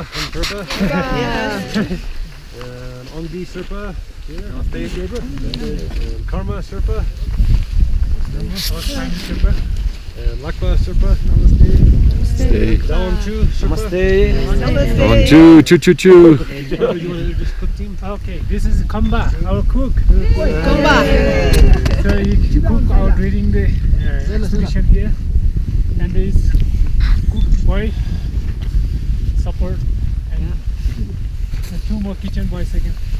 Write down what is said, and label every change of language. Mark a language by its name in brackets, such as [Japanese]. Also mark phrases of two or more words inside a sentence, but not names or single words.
[English] I'm Purba. And Ongdi Sherpa here, Namaste Sherpa. And Karma Sherpa. Namaste Sherpa. And Lakpa Sherpa. Namaste. Namaste. Dawn Chu Sherpa. Namaste. Dawn Chu, Chu Chu Chu. You want to introduce cook team? Okay, this is Kamba, our cook. Kamba. So he cook out reading the expedition here. And there is cook boy. Support and 2 more kitchen boys again.